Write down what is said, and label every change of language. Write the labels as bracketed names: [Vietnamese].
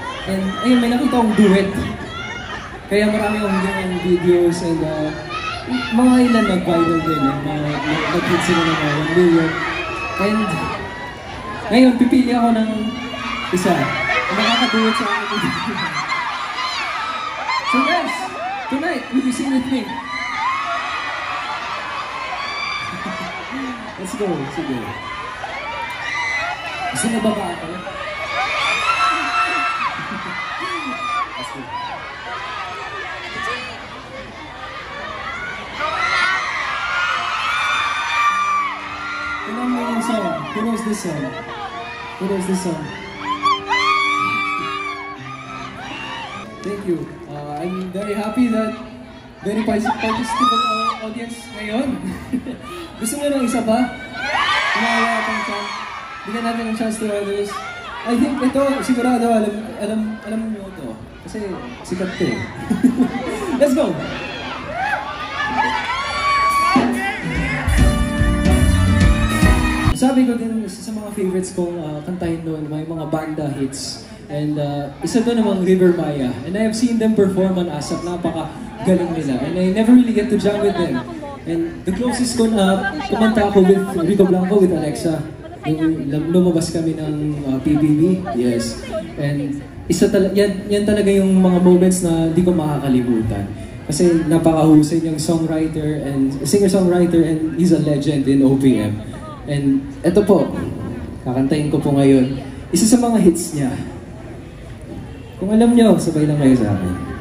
[Filipino] And ayun, may nakita akong duet. Kaya marami akong gawin videos and mga ilan nag-viral din. Nag-hit sila ng 1 million. And ngayon, pipili ako ng isa. Makakaduet sa akin. [English] So guys, tonight, will you sing with me? Let's go. Sige. [Filipino] Gusto na ba ako? [English] Let's go. [Filipino] Tingnan mo yung song. [English] Who knows this song? Who knows this song? Thank you. I'm very happy that very participant audience [Filipino] ngayon. Gusto mo ng isa pa? Wala pang chance. Bigyan natin ng chance to others. I think ito, sigurado, alam nyo ito. Kasi sikat ito eh. [English] Let's go! [Filipino] Sabi ko din, isa sa mga favorites kong kantahin noon, may mga banda hits. And isa doon namang River Maya. [English] And I have seen them perform on ASAP, [Filipino] napaka-galing nila. [English] And I never really get to jam with them. [Filipino] And the closest ko na kumanta ako with Rico Blanco, with Alexa. Lumabas kami ng PBB, yes. And yan talaga yung mga moments na di ko makakalimutan. Kasi napakahusay niyang [English] songwriter and singer-songwriter, and he's a legend in OPM. [Filipino] And eto po, kakantahin ko po ngayon, isa sa mga hits niya. Kung alam niyo, sabay lang kayo sa akin.